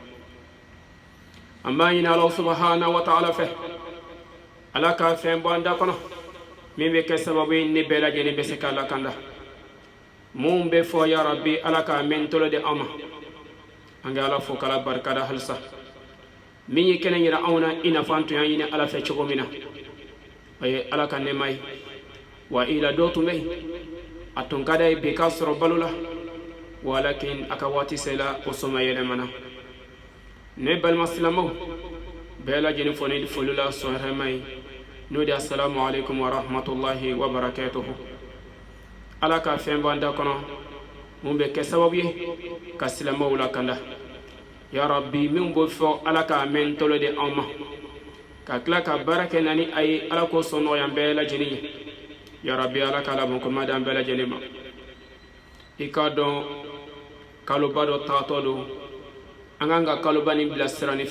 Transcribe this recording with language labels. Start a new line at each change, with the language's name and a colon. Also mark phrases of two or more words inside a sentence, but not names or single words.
Bambara: an b'a ɲini ala
Arabic: سبحانه وتعالى
Bambara: fɛ ala ka fɛn bɔ an da kɔnɔ min bɛ kɛ sababu ye ne bɛɛ lajɛlen bɛ se k'a lakanda mun bɛ fɔ
Arabic: يا ربي
Bambara: ala ka mɛn tɔlɔ di an ma an ka ala fo k'ala barikada halisa min ye kɛnɛ yira anw na i n'a fɔ an tun y'a ɲini ala fɛ cogo min na o ye ala ka nɛɛma ye wa i la dɔw tun bɛ yen a tun ka d'a ye bi k'a sɔrɔ balo la walakin a ka waati sela o soma yɛlɛmana ne balima silamɛw bɛɛ lajɛlen fɔ ne foli la sɔn hɛrɛma ye n'o de
Arabic: السلام عليكم ورحمة الله وبركاته
Bambara: ala ka fɛn bɔ an da kɔnɔ mun bɛ kɛ sababu ye ka silamɛw lakanda
Arabic: يا ربي
Bambara: min b'o fɔ ala k'a mɛn tɔlɔ di an ma ka tila ka baara kɛ na ni a ye ala ko sɔn nɔgɔya an bɛɛ lajɛlen ye
Arabic: يا ربي
Bambara: ala k'a labɔn kɔma di an bɛɛ lajɛlen ma i k'a dɔn kaloba dɔ taatɔ don an kan ka kaloba nin bilasira ni